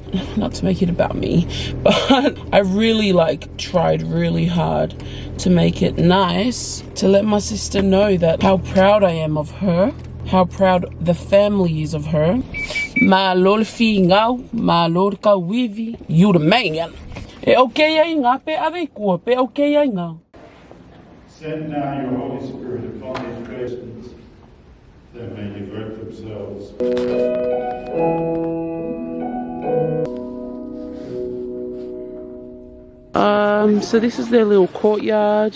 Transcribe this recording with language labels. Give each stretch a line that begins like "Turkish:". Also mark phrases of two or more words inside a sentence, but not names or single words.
English: Not to make it about me, but I really tried really hard to make it nice, to let my sister know that how proud I am of her, how proud the family is of her. My lord fingau, my lord kawivi, you the man. Okay, I nga pe ave ko pe okay I nga. Send now your Holy Spirit upon these persons, that may devote themselves. So this is their little courtyard.